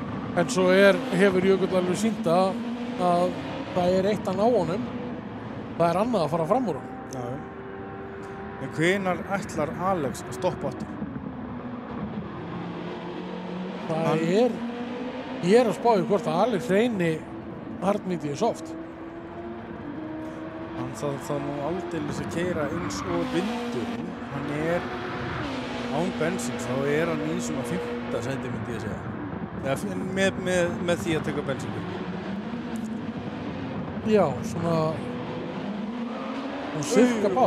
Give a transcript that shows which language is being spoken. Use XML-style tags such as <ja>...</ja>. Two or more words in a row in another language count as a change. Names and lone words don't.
<is>En svo hefur Jökull alveg sýnt að það er eitt að ná honum. Það er annað að fara fram úr honum. Já. En hvenær ætlar Alex að stoppa aftur? Ég er að spá í hvort að Alex reyni</is> <en>hard medium soft.</en> <is>Það nú aldeilis að keyra eins og vindurinn. Hann er án bensíns, þá er hann í svona 5. sæti myndi ég segja. Með því að taka bensín. Já, svona sirka bát.</is>